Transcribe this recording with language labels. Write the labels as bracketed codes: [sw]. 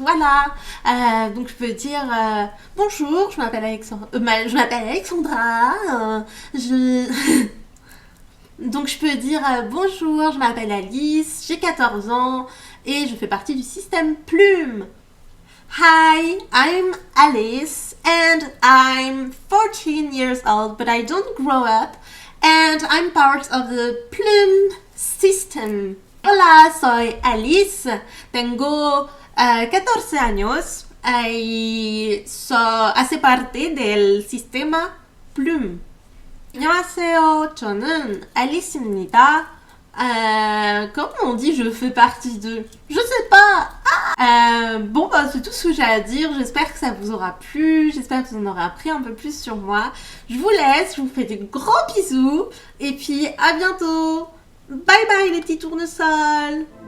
[fr] Voilà. Donc je peux dire bonjour, je m'appelle Alexandra. Je... Donc je peux dire bonjour, je m'appelle Alice, j'ai 14 ans et je fais partie du système Plume. [en] Hi, I'm Alice and I'm 14 years old, but I don't grow up and I'm part of the Plume system. [es] Hola, soy Alice, tengo 14 años y hace parte del sistema Plume. [ko] 안녕하세요, 저는 Alice입니다. [fr] Comment on dit je fais partie de? Je sais pas. Bon, bah, c'est tout ce que j'ai à dire. J'espère que ça vous aura plu. J'espère que vous en aurez appris un peu plus sur moi. Je vous laisse. Je vous fais des gros bisous. Et puis, à bientôt. Bye bye les petits tournesols.